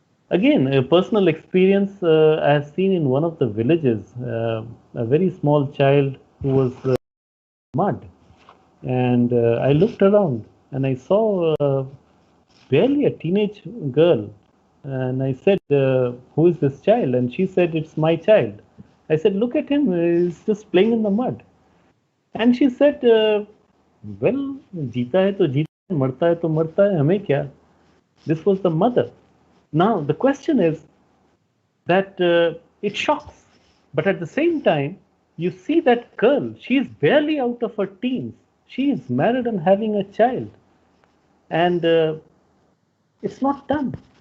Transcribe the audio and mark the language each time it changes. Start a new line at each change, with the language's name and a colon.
English: Again, a personal experience I have seen in one of the villages, a very small child who was mud. And I looked around and I saw barely a teenage girl. And I said, who is this child? And she said, it's my child. I said, look at him, he's just playing in the mud.
Hindi: And she said, well, जीता है तो जीता है, मरता है तो मरता है, हमें क्या?
English: This was the mother. Now, the question is that it shocks. But at the same time, you see that girl, she is barely out of her teens. She is married and having a child. And it's not done.